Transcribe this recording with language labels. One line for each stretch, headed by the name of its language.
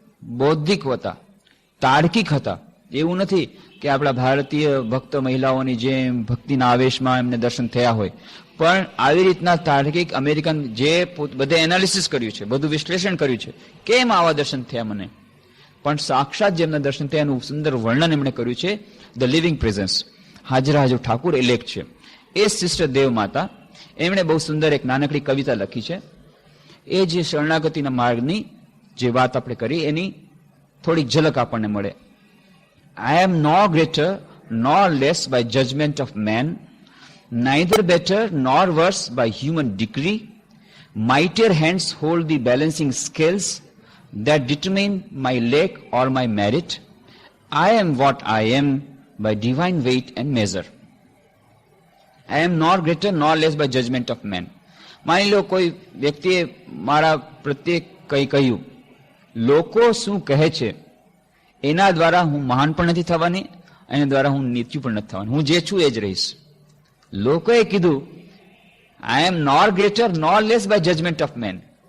Gujarati: બૌદ્ધિક હતા, તાર્કિક હતા. એવું નથી કે આપણા ભારતીય ભક્ત મહિલાઓની જેમ ભક્તિના આવેશમાં એમને દર્શન થયા હોય, પણ આવી રીતના તાર્કિક અમેરિકન જે બધે એનાલિસિસ કર્યું છે, બધું વિશ્લેષણ કર્યું છે, કેમ આવા દર્શન થયા મને, પણ સાક્ષાત જેમના દર્શન થયા એનું સુંદર વર્ણન એમણે કર્યું છે. ધ લિવિંગ પ્રેઝન્સ હાજરા હાજર ઠાકુર એ લેખ છે. એ સિસ્ટર દેવ માતા એમણે બહુ સુંદર એક નાનકડી કવિતા લખી છે. એ જે શરણાગતિના માર્ગની જે વાત આપણે કરી એની થોડીક ઝલક આપણને મળે.
English: I am nor greater nor less by judgment of man, neither better nor worse by human decree. Mightier hands hold the balancing scales that determine my lack or my merit. I am what I am by divine weight and measure. I am nor greater nor less by judgment of man.
Gujarati: માની લો કોઈ વ્યક્તિએ મારા પ્રત્યે કંઈ કહ્યું, લોકો શું કહે છે એના દ્વારા હું મહાન પણ નથી થવાની, એના દ્વારા હું નીચું પણ નથી થવાની. હું જે છું એ જ રહીશ. લોકોએ કીધું
English: I am nor greater nor less by judgement of man.